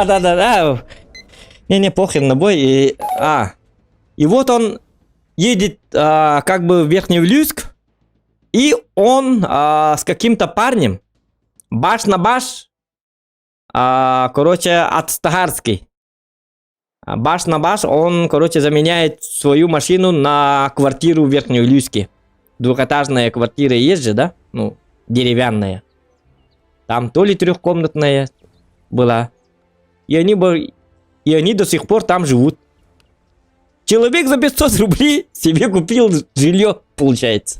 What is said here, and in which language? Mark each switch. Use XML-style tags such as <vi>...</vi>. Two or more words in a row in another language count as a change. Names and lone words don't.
<ru>Да. Не, похер на бой. И вот он едет как бы в Верхневлюйск. И он с каким-то парнем баш на баш, короче, от Стагарской. Баш на баш, он, короче, заменяет свою машину на квартиру в Верхневлюйске. Двухэтажная квартира есть же, да? Ну, деревянная. Там то ли трехкомнатная была. И они до сих пор там живут. Человек за 500 рублей себе купил жилье, получается.</ru>